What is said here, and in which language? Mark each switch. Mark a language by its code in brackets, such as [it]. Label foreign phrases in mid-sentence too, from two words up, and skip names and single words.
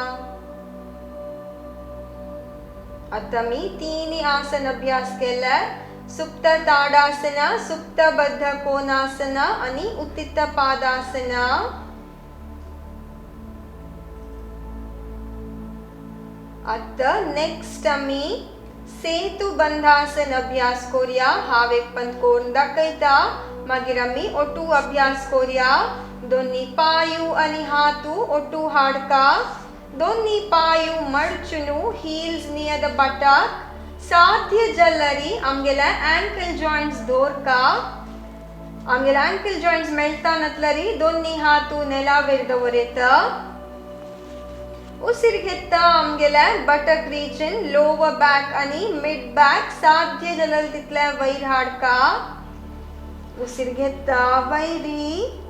[kok] आता मी तीन आसन अभ्यास केला सुप्त ताडासना सुप्त बद्ध कोणासना आणि उत्थित पादासना आता नेक्स्ट आम्ही सेतू बंधासन अभ्यास कोरिया हाव एक पण कोण दाखयता मागीर आमी ओटू अभ्यास कोरिया दोन्ही पायू आणि हातू ओटू हाडका दोन्ही पायू मडचुनु [en] heels near the buttock [kok] साध्य जल्लरी आमगेला [en] ankle joints [kok] दोरका आमगेला [en] ankle joints [kok] मेळटा नतलरी दोन्ही हातू नेलावेर दवरेता उसिर घेता आमगेला [en] buttock region lower back [kok] आणि [en] mid back [kok] साध्य जलल तितल्या वयर हाडका उसिर घेता वैरी